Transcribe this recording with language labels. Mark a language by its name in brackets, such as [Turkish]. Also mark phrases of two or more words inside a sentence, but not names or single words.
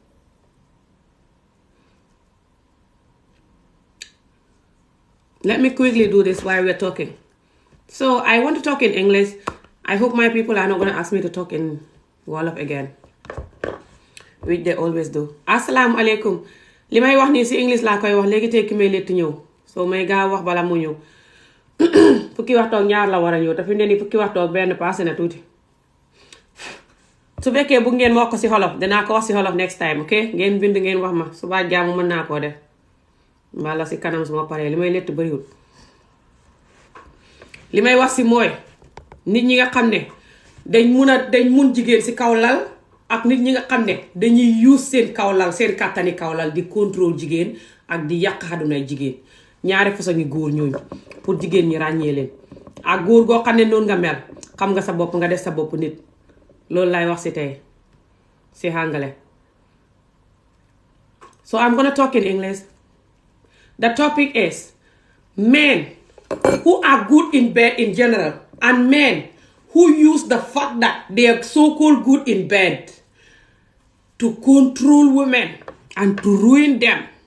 [English] Let me quickly do this while we're talking. So I want to talk in English. I hope my people are not going to ask me to talk in Wolof again, which they always do. [Arabic] السلام عليكم. [Wolof] Li may wax nii si English laa koy wax léegi tekki may létt ñëw. So may gaaw wax bala mu ñëw. Fukki waxtu ak ñaar la war a ñëw te fi mu ne nii fukki waxtu ak benn passé na tuuti. Su fekkee bu ngeen ma wax ko si xolof dinaa ko wax si xolof next time, ok? Ngeen bind ngeen wax ma suba jaamu mën naa koo def. Mbala si kanam suma paree li may létt bëriwul. Li may wax si mooy nit ñi nga xam ne dañ mun jigéen si kaw lal ak nit ñi nga xam ne dañuy use seen kaw lal seen kàttani kaw lal di contrôle jigéen ak di yàq àddunay jigéen ñaari façon ngi góor ñooñu pour jigéen ñi ràññee leen ak góor goo xam ne noonu nga mel xam nga sa bopp nga def sa bopp nit loolu lay wax si tey si hàngale. [English] So I'm gonna talk in English. The topic is men who are good in bed in general and men who use the fact that they are so-called good in bed to control women and to ruin them.